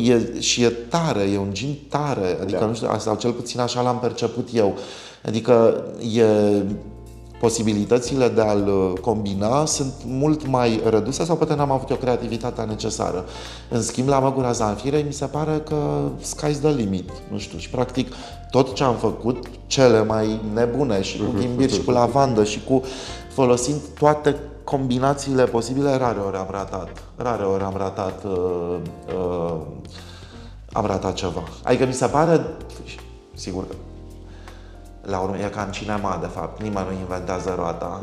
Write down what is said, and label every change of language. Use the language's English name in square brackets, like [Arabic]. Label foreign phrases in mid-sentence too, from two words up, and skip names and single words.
[Romanian] Și e tare, e un gin tare, adică nu știu, sau cel puțin așa l-am perceput eu. Adică posibilitățile de a-l combina sunt mult mai reduse sau poate n-am avut o creativitatea necesară. În schimb, la Măgura Zanfirei mi se pare că [English] sky's the limit, [Romanian] nu știu, și practic tot ce am făcut, cele mai nebune și cu ghimbir și cu lavandă și cu folosind toate combinațiile posibile, rare ori am ratat ceva. Adică mi se pare, sigur că la urmă e ca în cinema, de fapt, nimeni nu inventează roata.